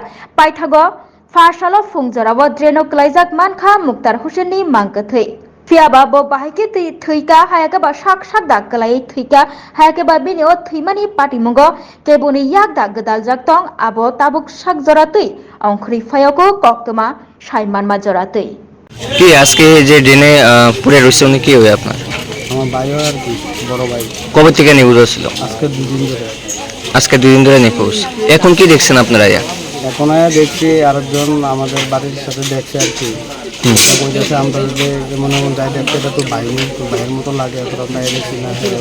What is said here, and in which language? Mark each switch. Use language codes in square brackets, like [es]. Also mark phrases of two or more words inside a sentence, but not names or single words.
[trp] Paithago farsalo fungjarawo dreno klaijak mankha Mukhtar Hussain ni mangkethei. Fiaba bo bahike thika hayake ba sak dak kelai thika hayake ba bini o thimani patimongo kebuni yakda gedaljak tong abo tabuk sak joratui ongkhri phayoko koktoma Saiman ma joratui. [bn] কি আজকে যে ড্রেনে পড়ে রয়েছে উনি কি হবে আপনার? আমার ভাই আর কি বড় ভাই। কবে থেকে নিখোঁজ হয়েছিল? আজকে 2 দিন ধরে। 2 দিন ধরে নিখোঁজ। এখন কি দেখছেন আপনারা? এখন দেখছি আরেকজন আমাদের বাড়ির সাথে দেখছে আর কি। বলতেছে আমরা যে মনে মনে যাই দেখতে এটা তো ভাইয়ের মতো লাগে অথবা তাই দেখছি না।